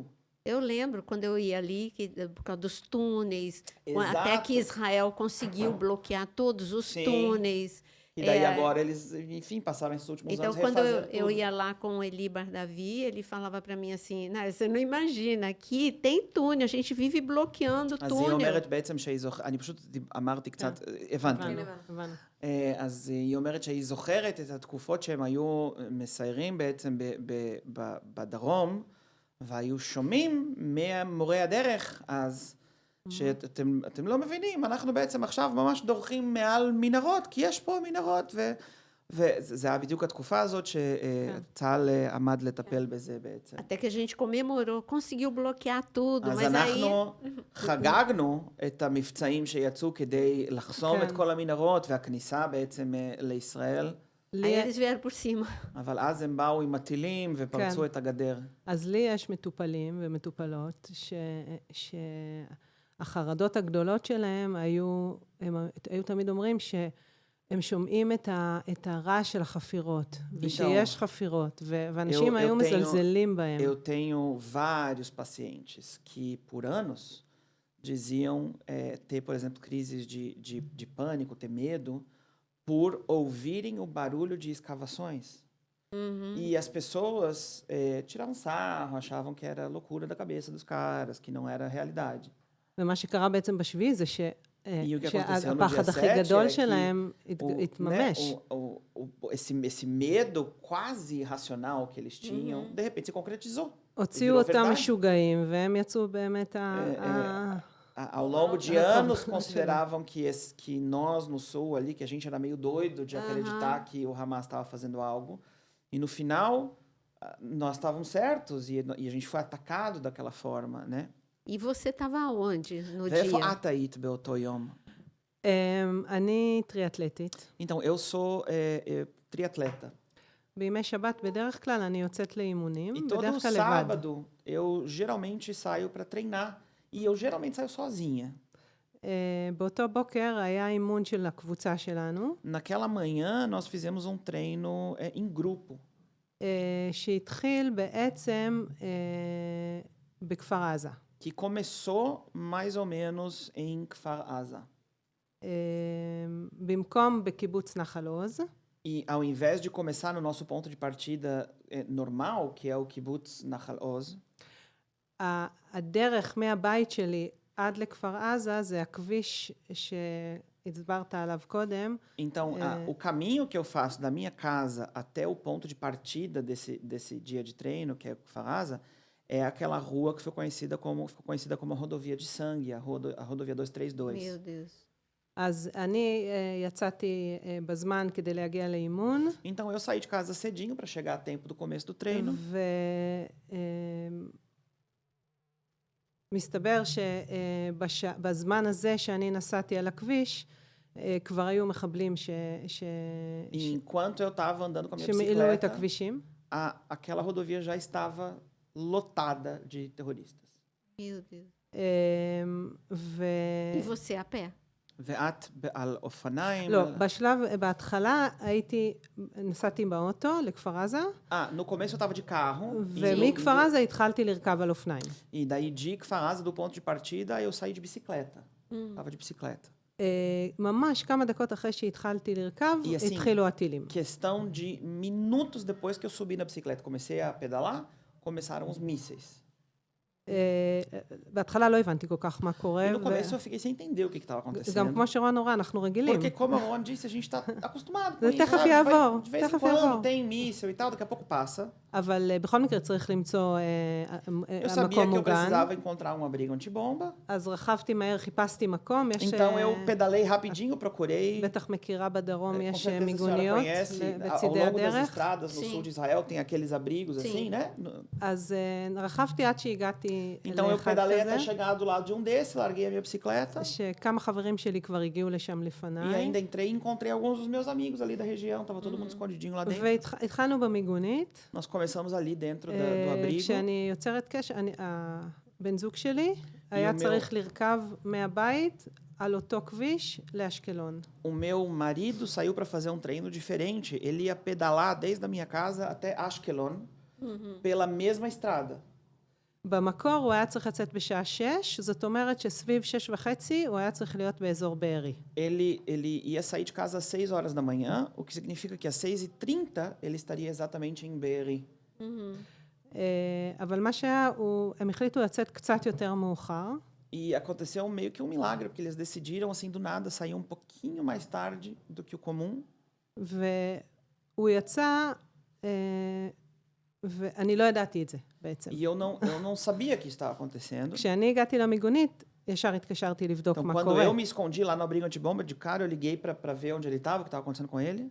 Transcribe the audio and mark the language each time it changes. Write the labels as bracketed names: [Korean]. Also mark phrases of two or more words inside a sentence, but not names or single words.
[Portuguese] Eu lembro quando eu ia ali, por causa dos túneis, Exato. até que Israel conseguiu bloquear todos os túneis. E daí agora eles, enfim, passaram esses últimos anos refazendo. Então, quando eu tudo. ia lá com o Eli Bardavi, ele falava para mí assim, você não imagina, aqui tem túnel, a gente vive bloqueando túnel. [Hebrew] אז היא אומרת בעצם אני פשוט אמרתי קצת, הבנתי. אז היא אומרת שהיא זוכרת את התקופות שהם היו מסיירים בעצם בדרום, והיו שומעים ממורי הדרך אז, שאתם לא מבינים, אנחנו בעצם עכשיו ממש דורכים מעל מנהרות, כי יש פה מנהרות, וזה היה בדיוק התקופה הזאת שצה"ל עמד לטפל בזה בעצם. [Portuguese] Até que a gente comemorou, conseguiu bloquear tudo, [Hebrew] אז [Portuguese] mas [Hebrew] אנחנו חגגנו את המבצעים שיצאו כדי לחסום את כל המנהרות, והכניסה בעצם לישראל. [Portuguese] aí eles vieram por cima. [Hebrew] אבל אז הם באו עם מטילים ופרצו את הגדר. אז לי יש מטופלים ומטופלות שהחרדות הגדולות שלהם היו תמיד אומרים שהם שומעים את הרעש של החפירות, ושיש חפירות, ואנשים היו מזלזלים בהם. [Portuguese] Eu tenho vários pacientes que por anos diziam ter, por exemplo, crises de pânico, ter medo, por ouvirem o barulho de escavações. E as pessoas tiravam sarro, achavam que era loucura da cabeça dos caras, que não era realidade. [Hebrew] ומה שקרה בעצם בשביעי זה שהפחד הכי גדול שלהם התממש. [Portuguese] Esse medo quase irracional que eles tinham, de repente se concretizou. [Hebrew] הוציאו אותם משוגעים, והם יצאו באמת [Portuguese] Ao longo de anos consideravam que nós no sul ali, que a gente era meio doido de acreditar que o Hamas estava fazendo algo. E no final, nós estávamos certos e a gente foi atacado daquela forma, né? E você estava aonde no dia? [Hebrew] ואיפה את היית באותו יום? אני טריאטלטית. [Portuguese] Então, eu sou triatleta. [Hebrew] בימי שבת בדרך כלל אני יוצאת לאימונים, [Portuguese] E todo [Hebrew] בדרך כלל לבד. [Portuguese] sábado eu geralmente saio para treinar. E eu geralmente saio sozinha. [Hebrew] באותו בוקר היה אימון של הקבוצה שלנו. [Portuguese] Naquela manhã nós fizemos um treino em grupo. [Hebrew] שהתחיל בעצם בכפר עזה. [Portuguese] Que começou mais ou menos em Kfar Aza. [Hebrew] במקום בקיבוץ נחל עוז. [Portuguese] E ao invés de começar no nosso ponto de partida normal, que é o kibbutz Nahal Oz, [Hebrew] הדרך מהבית שלי עד לכפר עזה זה הכביש שהצברת עליו קודם. [Portuguese] Então, o caminho que eu faço da minha casa até o ponto de partida desse dia de treino, que é Kfar Aza, é aquela rua que ficou conhecida como a rodovia de sangue, a rodovia 232. Meu Deus. [Hebrew] אז אני יצאתי בזמן כדי להגיע לאימון, [Portuguese] Então eu saí de casa cedinho para chegar a tempo do começo do treino. [Hebrew] ומסתבר שבזמן הזה שאני נסעתי על הכביש, כבר היו מחבלים [Portuguese] E enquanto eu estava andando com a minha [Hebrew] שמילאו את [Portuguese] bicicleta, [Hebrew] הכבישים. [Portuguese] aquela rodovia já estava lotada de terroristas. Meu Deus. [Hebrew] ו... [Portuguese] E você a pé? [Hebrew] ואת על אופניים? לא, בהתחלה נסעתי באוטו לכפר עזה, [Portuguese] No começo eu estava de carro. [Hebrew] ומכפר עזה התחלתי לרכב על אופניים. [Portuguese] E daí de Kfar Aza, do ponto de partida, eu saí de bicicleta. Tava de bicicleta. [Hebrew] ממש כמה דקות אחרי שהתחלתי לרכב, התחילו הטילים. [Portuguese] Questão de minutos depois que eu subi na bicicleta, comecei a pedalar, começaram os mísseis. [Hebrew] בהתחלה לא הבנתי כל כך מה קורה. [Portuguese] E no começo eu fiquei sem entender o que estava acontecendo. [Hebrew] גם כמו שרון נורא, אנחנו רגילים. [Portuguese] Porque como a Ron disse, a gente está acostumado com [Hebrew] זה [Portuguese] isso, [Hebrew] תכף [Portuguese] sabe? [Hebrew] יעבור, [Portuguese] De vez em [Hebrew] תכף [Portuguese] quando [Hebrew] יעבור. [Portuguese] tem míssel e tal, daqui a pouco passa. [Hebrew] אבל בכל מקרה צריך למצוא [Portuguese] Eu sabia [Hebrew] מקום [Portuguese] que eu [Hebrew] מוגן. [Portuguese] precisava encontrar um abrigo antibomba. [Hebrew] אז רכבתי מהר, חיפשתי מקום. יש, [Portuguese] Então eu pedalei rapidinho, procurei. [Hebrew] בטח מכירה בדרום, [Portuguese] Com [Hebrew] יש [Portuguese] certeza a senhora [Hebrew] מיגוניות [Portuguese] conhece, ao [Hebrew] בצידי [Portuguese] longo das [Hebrew] הדרך. [Portuguese] estradas no Sim. sul de Israel tem aqueles abrigos assim, né? [Hebrew] אז רכבתי עד שהגעתי [Portuguese] Então eu [Hebrew] לאחד [Portuguese] pedalei até [Hebrew] כזה, [Portuguese] chegar do lado de um desses, larguei a minha bicicleta [Hebrew] שכמה חברים שלי כבר הגיעו לשם [Portuguese] e [Hebrew] לפניי. [Portuguese] ainda entrei e encontrei alguns dos meus amigos ali da região, tava todo mundo escondidinho lá dentro. [Hebrew] והתחלנו במיגונית. [Portuguese] Nós começamos ali dentro do abrigo. [Hebrew] כשאני יוצרת קשר, הבן זוג שלי היה אומר- צריך לרכב מהבית על אותו כביש לאשקלון. [Portuguese] O meu marido saiu para fazer um treino diferente. Ele ia pedalar desde a minha casa até Ashkelon pela mesma estrada. [Hebrew] במקור הוא היה צריך לצאת בשעה 6, זאת אומרת שסביב 6:30 הוא היה צריך להיות באזור בארי. [Portuguese] Ele ia sair de casa às 6 horas da manhã, o que significa que às 6:30 ele estaria exatamente em Be'eri. [Hebrew] אבל מה שהיה, הם החליטו לצאת קצת יותר מאוחר, [Portuguese] E aconteceu meio que um milagre, porque eles decidiram, assim, do nada, sair um pouquinho mais tarde do que o comum. [Hebrew] והוא יצא, ואני לא ידעתי את זה בעצם. [Portuguese] E eu não sabia que estava acontecendo. [Hebrew] כשאני הגעתי למיגונית, ישר התקשרתי לבדוק [Portuguese] Então, [Hebrew] מה [Portuguese] quando [Hebrew] קורה. [Portuguese] eu me escondi lá no abrigo antibomba, de cara eu liguei para ver onde ele estava, o que estava acontecendo com ele.